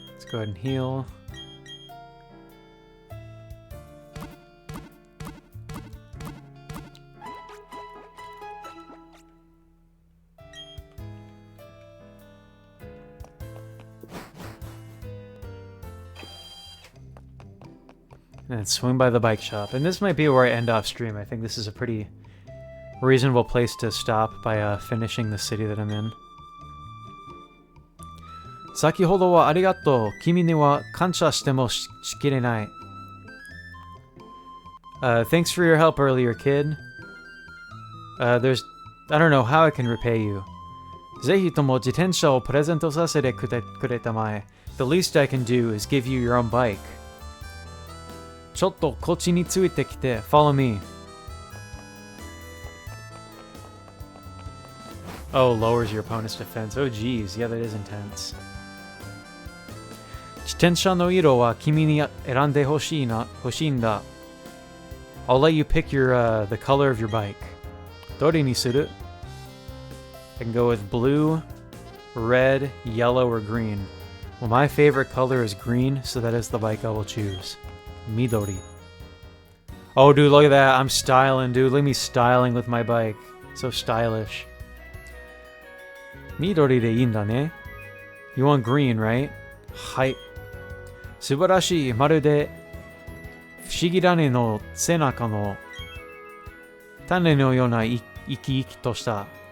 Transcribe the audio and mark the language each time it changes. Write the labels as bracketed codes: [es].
[en] Go ahead and heal. And swing by the bike shop. And this might be where I end off stream. I think this is a pretty reasonable place to stop by finishing the city that I'm in. [ja] 先ほどはありがとう。君には感謝してもしきれない。 [en] Thanks for your help earlier, kid. I don't know how I can repay you. [ja] ぜひとも自転車をプレゼントさせてくれたまえ. [en] The least I can do is give you your own bike. [ja] ちょっとこっちについてきて. [en] Follow me. Oh, lowers your opponent's defense. Oh, geez. Yeah, that is intense. [ja] 自転車の色は君に選んでほしいんだ. [en] I'll let you pick the color of your bike. [ja] どれにする? [en] I can go with blue, red, yellow, or green. Well, my favorite color is green, so that is the bike I will choose. Midori. Oh, dude, look at that. I'm styling, dude. Look at me styling with my bike. So stylish. [ja] Midori deいいんだね. [en] You want green, right? [ja] はい。素晴らしい。まるで不思議種の背中の種のような生き生きとした.